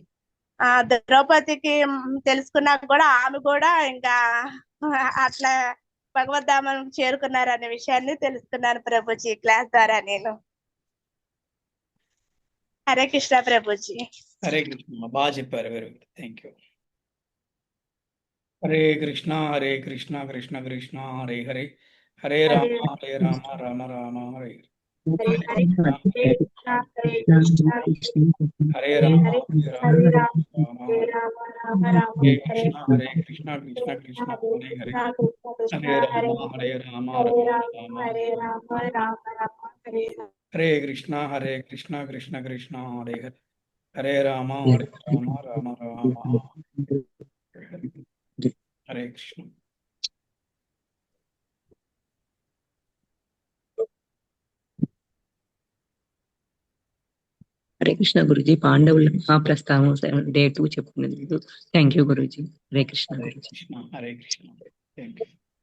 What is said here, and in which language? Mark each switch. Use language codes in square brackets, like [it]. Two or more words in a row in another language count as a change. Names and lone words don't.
[te] ద్రౌపదికి తెలుసుకున్నాక కూడా ఆమె కూడా ఇంకా అట్లా భగవద్ధామం చేరుకున్నారు అనే విషయాన్ని తెలుసుకున్నాను ప్రభుజీ క్లాస్ ద్వారా నేను. హరే కృష్ణ ప్రభుజీ. హరే కృష్ణ, బాగా చెప్పారు, [en] very good, thank you. [sa] హరే కృష్ణ కృష్ణ కృష్ణ హరే హరే, హరే రామ రామ రామ హరే హరే, హరే రామ హరే కృష్ణ కృష్ణ కృష్ణ హరే హరే, హరే రామ హరే కృష్ణ కృష్ణ కృష్ణ హరే హరే, హరే రామ రామ రామ హరే కృష్ణ. [te] హరే కృష్ణ గురుజీ. పాండవుల మహాప్రస్థానం Day 2 చెప్పుకునేందుకు [en] thank you [te] గురుజీ. హరే కృష్ణ గురుజీ. హరే కృష్ణ, [en] thank you.